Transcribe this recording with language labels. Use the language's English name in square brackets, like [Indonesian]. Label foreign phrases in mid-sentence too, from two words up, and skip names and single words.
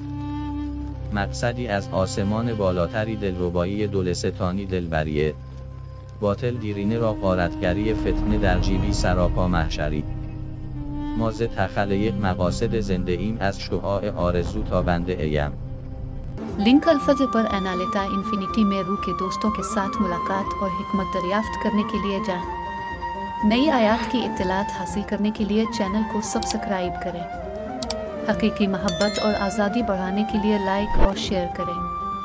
[Persian] مقصدی از آسمان بالاتری، دلربایی دلستانی دلبریه. باطل دیرینه را غارتگری، فتنه در جیبی سراپا محشری. ما ز تخلیق مقاصد زنده ایم، از شعاع آرزو تا بنده ایم. [Urdu] لنک الفاظ پر اینالیٹا انفینیٹی میں روح کے دوستوں کے ساتھ ملاقات اور حکمت دریافت کرنے کے لیے جائیں. نئی آیات کی اطلاعات حاصل کرنے کے لیے چینل کو سبسکرائب کریں. حقیقی محبت اور آزادی بڑھانے کے لیے لائک اور شیئر کریں.